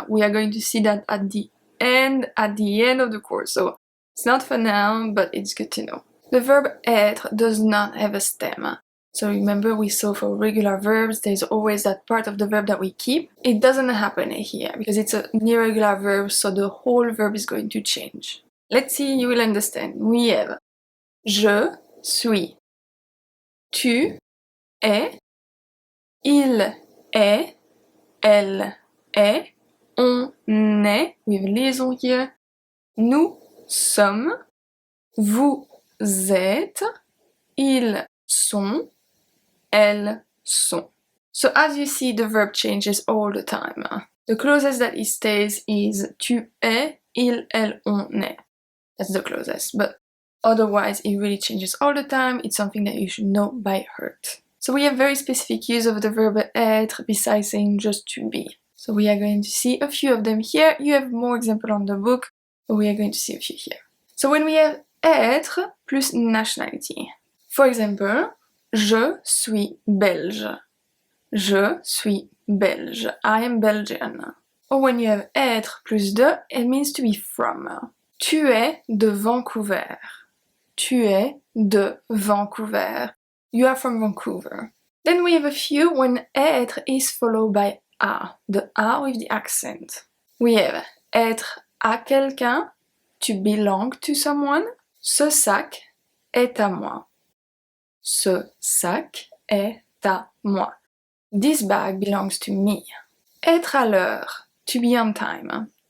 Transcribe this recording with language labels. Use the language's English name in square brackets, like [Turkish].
[English] We are going to see that at the end of the course, so it's not for now, but it's good to know. The verb être does not have a stem. So remember we saw for regular verbs there's always that part of the verb that we keep. It doesn't happen here because it's an irregular verb, so the whole verb is going to change. Let's see, you will understand. We have [French] je suis, tu es, il est, elle est, on est, with liaison here, nous sommes, vous êtes, ils sont, elles sont. [English] So as you see, the verb changes all the time. The closest that it stays is [French] tu es, il, elle, on est. [English] That's the closest, but otherwise it really changes all the time. It's something that you should know by heart. So we have very specific use of the verb être besides saying just to be. So we are going to see a few of them here. You have more examples on the book, but we are going to see a few here. So when we have être plus nationality. For example, [French] je suis belge. Je suis belge. [English] I am Belgian. Or when you have être plus de, it means to be from. [French] Tu es de Vancouver. Tu es de Vancouver. [English] You are from Vancouver. Then we have a few when être is followed by a, the a with the accent. We have [French] être à quelqu'un, [English] to belong to someone. [French] Ce sac est à moi. Ce sac est à moi. [English] This bag belongs to me. [French] Être à l'heure, [English] to be on time.